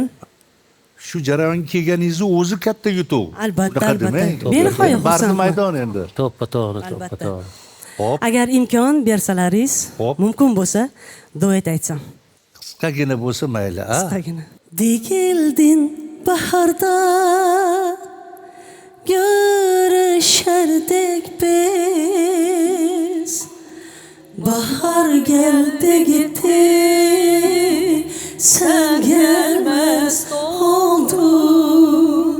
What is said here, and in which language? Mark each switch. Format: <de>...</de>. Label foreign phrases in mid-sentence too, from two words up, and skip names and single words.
<uz>shu jarayonga kelganingizni o'zi katta yutuq. Albatta, Unaqa albatta. demang. Benihoya Barni xursandman. maydon endi. To'ppa to'g'ri, to'ppa Albatta. to'g'ri. Hop, agar imkon bersalaringiz, Hop. mumkin bo'lsa, duet aytsam. qisqagina bo'lsa mayli, a?</uz> <tr>Qisqagina. Dikildin baharda görüşerdik biz. Bahar geldi gitti, sen gelmez oldun.</tr>